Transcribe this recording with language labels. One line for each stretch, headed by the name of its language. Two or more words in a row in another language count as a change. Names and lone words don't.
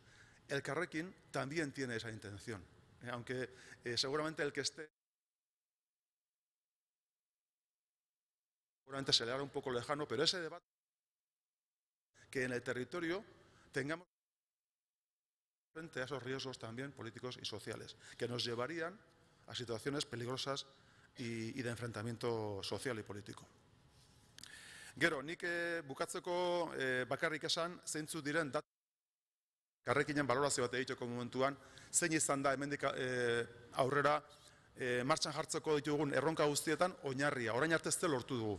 Spanish: El Elkarrekin también tiene esa intención, aunque seguramente el que esté seguramente se le hará un poco lejano, pero ese debate que en el territorio tengamos frente a esos riesgos también políticos y sociales, que nos llevarían a situaciones peligrosas y de enfrentamiento social y político.
Basque: Gero, nik bukatzeko bakarrik esan, zeintzu diren Elkarrekinen balorazio bat egiteko momentuan, zein izan da hemendik aurrera martxan jartzeko ditugun erronka guztietan oinarria, orain arte ez lortu dugu.